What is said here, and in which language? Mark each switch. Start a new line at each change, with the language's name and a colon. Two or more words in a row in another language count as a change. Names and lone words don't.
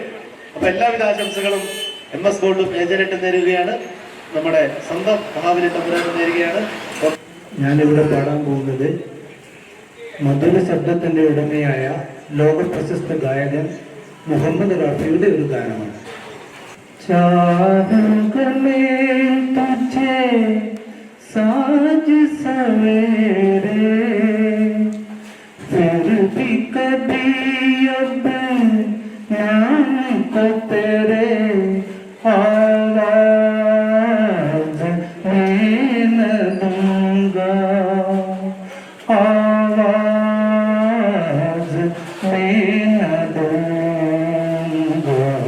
Malayalam: അപ്പൊ എല്ലാവിധ ആശംസകളും MS ഗോൾഡും ഏജന്റും നേരുകയാണ്, നമ്മുടെ സ്വന്തം മഹാബലി തമ്പുരാനും നേരുകയാണ്. ഞാനിവിടെ പാടാൻ പോകുന്നത് മധുര ശബ്ദത്തിന്റെ ഉടമയായ ലോക പ്രശസ്ത ഗായകൻ മുഹമ്മദ് റാഫിയുടെ ഒരു ഗാനമാണ്.
Hindi: चाहूंगा तुझे साज सवेरे, फिर भी कभी अब नाम को तेरे आवाज में न दूंगा, आवाज में न दूंगा।